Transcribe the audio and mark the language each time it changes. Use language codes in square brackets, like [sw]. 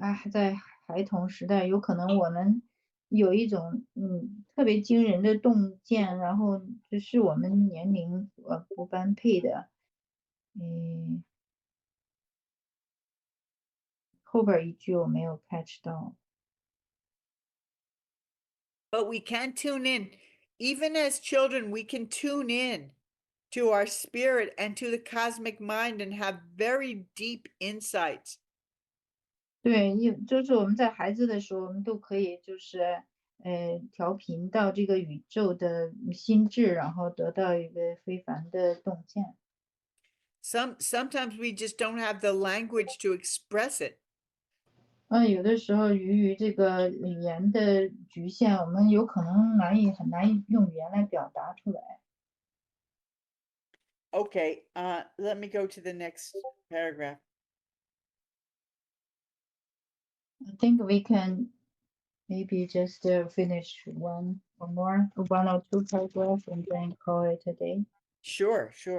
[zh] 在孩童时代，有可能我们有一种特别惊人的洞见，然后这是我们年龄所不般配的。后边一句我没有 catch 到。 [en] But we can tune in. Even as children, we can tune in to our spirit and to the cosmic mind and have very deep insights. [zh] 对，就是我们在孩子的时候，我们都可以就是调频到这个宇宙的心智，然后得到一个非凡的洞见。 [en] Sometimes we just don't have the language to express it. [zh] 有的时候于这个语言的局限，我们有可能很难用语言来表达出来。 [en] Okay, let me go to the next paragraph. I think we can maybe just finish one or two paragraphs and then call it a day. Sure.